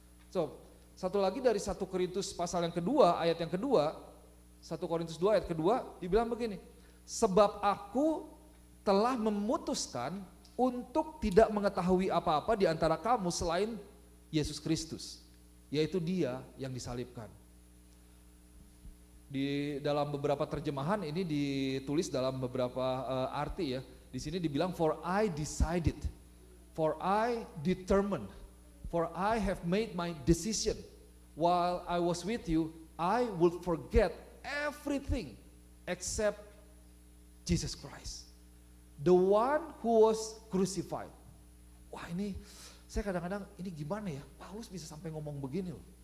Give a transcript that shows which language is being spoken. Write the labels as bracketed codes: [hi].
[id] So, satu lagi dari 1 Korintus pasal yang kedua, ayat yang kedua, 1 Korintus 2 ayat kedua, dibilang begini, sebab aku telah memutuskan untuk tidak mengetahui apa-apa di antara kamu selain Yesus Kristus, yaitu Dia yang disalibkan. Di dalam beberapa terjemahan ini ditulis dalam beberapa arti ya. Di sini dibilang [en] for I decided, for I determined, for I have made my decision. While I was with you, I would forget everything except Jesus Christ, the one who was crucified. [id] Wah ini saya kadang-kadang ini gimana ya, Paulus bisa sampai ngomong begini loh.